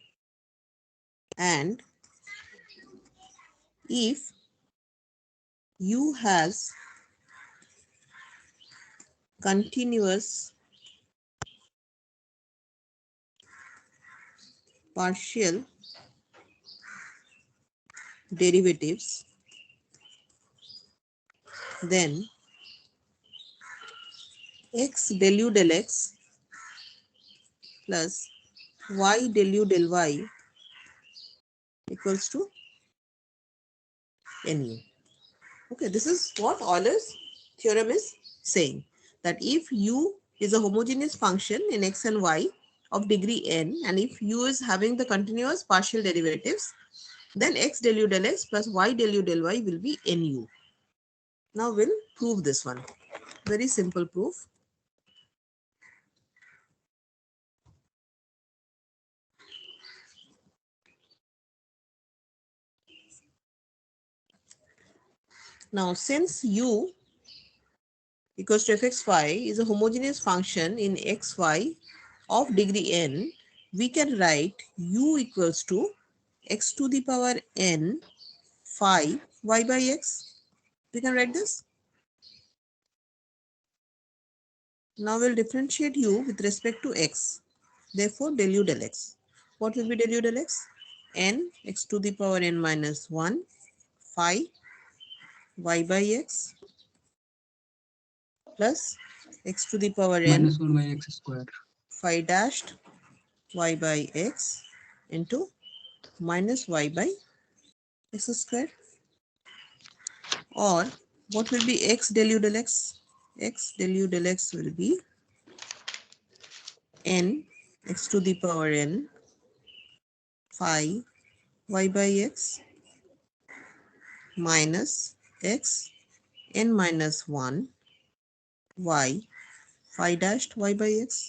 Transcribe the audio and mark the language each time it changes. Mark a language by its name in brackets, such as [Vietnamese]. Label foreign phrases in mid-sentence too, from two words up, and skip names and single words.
[English] and if u has continuous partial derivatives, then x del u del x plus y del u del y equals to nu. Okay, this is what Euler's theorem is saying, that if u is a homogeneous function in x and y of degree n, and if u is having the continuous partial derivatives, then x del u del x plus y del u del y will be nu. Now we'll prove this one. Very simple proof. Now, since u equals to fxy is a homogeneous function in xy of degree n, we can write u equals to x to the power n phi y by x. We can write this. Now we'll differentiate u with respect to x. Therefore, del u del x. What will be del u del x? N x to the power n minus 1 phi y by x plus x to the power n minus 1 by x square. phi dashed y by x into minus y by x square. Or what will be x del u del x? X del u del x will be n x to the power n phi y by x minus x n minus 1 y phi dashed y by x.